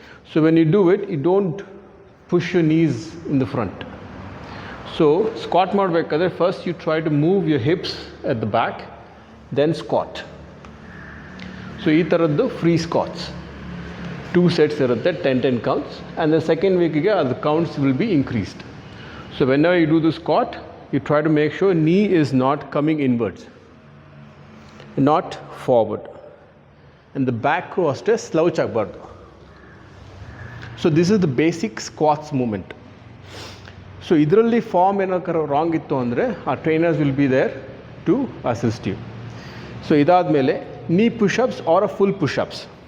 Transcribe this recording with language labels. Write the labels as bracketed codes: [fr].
[en] So when you do it, you don't push your knees in the front. So squat ಮಾಡಬೇಕಾದ್ರೆ first you try to move your hips at the back, then squat. [kn] So ಈ ಥರದ್ದು free squats 2 sets ಇರುತ್ತೆ, 10 counts. [en] And the second ವೀಕಿಗೆ ಅದು counts will be increased. So whenever you do the squat, you try to make sure knee is not coming inwards, not forward. And the back ಅಷ್ಟೇ slouch ಆಗಬಾರ್ದು. So this is the basic squats movement. [kn] So ಇದರಲ್ಲಿ form ಏನಾದ್ರು wrong ಇತ್ತು ಅಂದರೆ ಆ trainers [en] Will be there to assist you. [kn] So ಇದಾದಮೇಲೆ knee push-ups or a full push-ups.